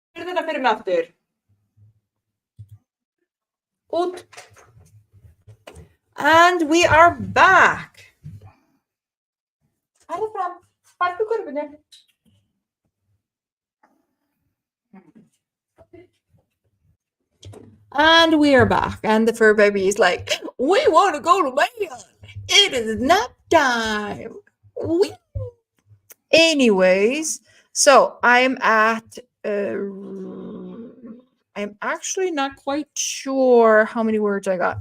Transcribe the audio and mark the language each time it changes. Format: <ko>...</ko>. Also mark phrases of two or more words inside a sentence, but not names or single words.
<is>þetta fyrir mig aftur. Út.</is> <en>And we are back.</en> <is>Farðu fram. Farðu kurvinu.</is> <en>And we are back. And the fur baby is like, we want to go to bed. It is nap time. Anyways, so I'm at, I'm actually not quite sure how many words I got.</en>